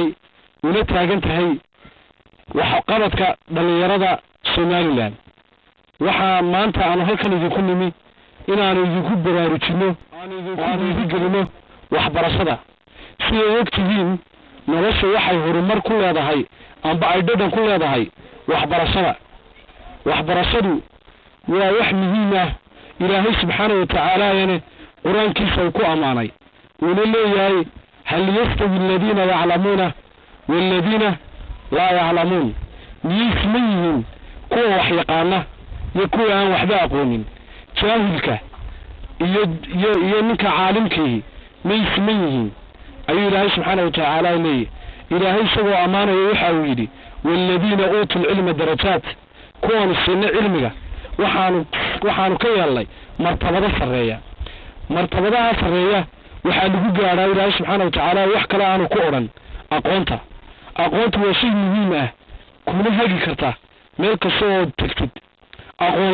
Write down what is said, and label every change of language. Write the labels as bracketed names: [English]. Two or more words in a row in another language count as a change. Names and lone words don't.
[Somali] una taagan tahay waxa qabadka dhalinyarada Soomaaliland waxa maanta aan halkan idinku nimi inaanu idinku baraarujino aan idinku gelino waxbarashada si waqtigiin nolosha waxay horumar ku leedahay amba ay dhadhan ku leedahay waxbarashadu waa wax muhiim ah Ilaahay [Arabic] سبحانه و [Somali] ta'ala yana quraankiisa ku amaanay uu leeyahay [Arabic] هل يستوي الذين يعلمون والذين لا يعلمون [Somali] yismihin kuwa wax yaqaana iyo kuwa aan waxba aqoonin jaahilka iyo ninka caalimkii meesmihin ayu Ilaahay [Arabic] سبحانه وتعالى [Somali] leeyahay Ilaahay isagoo amaanayo waxa uu yiri [Arabic] والذين أوتوا العلم درجات [Somali] kuwan sinna cilmiga waxaanu ka yeelay martabada sareeya waxa lagu gaaraa Ilaahay [Arabic] سبحانه وتعالى [Somali] wax kale aanu ku oran aqoonta waa shay muhiim ah kuma hagi karta meel kasoo tagtid aqoon